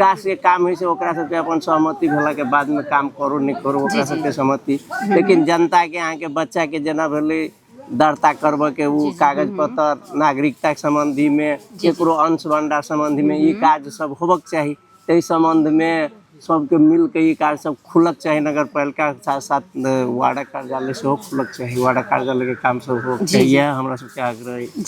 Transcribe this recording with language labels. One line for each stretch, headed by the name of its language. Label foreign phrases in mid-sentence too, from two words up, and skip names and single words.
Maithili: विकास के काम है से ओकरा सबके अपन सहमति भेला के बाद में काम करो नहीं करो ओकरा जी, जी। सबके सहमति लेकिन जनता के अहाँ के बच्चा के जेना भेलै दर्ता करब के उ कागज पत्र नागरिकता के संबंधी में केकरो अंश बंडा संबंधी में ई काज सब होबक चाही ताहि संबंध में सबके मिल के ई कार्य सब खुलक चाही नगर पालिका के साथ साथ वार्ड कार्यालय से खुलक चाही वार्ड कार्यालय के काम सब हो जी, जी। यह हमरा सबके आग्रह है जी